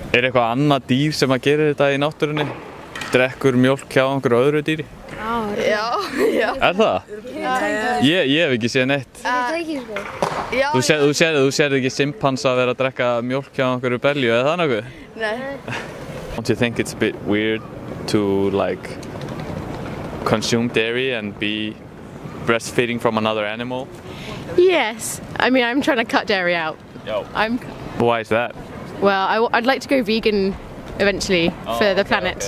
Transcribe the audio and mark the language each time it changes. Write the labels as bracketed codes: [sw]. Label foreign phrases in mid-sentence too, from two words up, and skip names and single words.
[is] Er eitthvað annað dýr sem að gera þetta í náttúrunni? Drekkur mjólk hjá einhverju öðru dýri? Já. Er það? Ég hef ekki séð neitt. Það er ekki sko. Þú sérð ekki simpansa að vera að drekka mjólk hjá einhverju belju, eða það nokkuð? Nei. [en] Don't you think it's a bit weird to like consume dairy and be breastfeeding from another animal? Yes. I mean, I'm trying to cut dairy out. Why is that? Well, I'd like to go vegan eventually for the planet.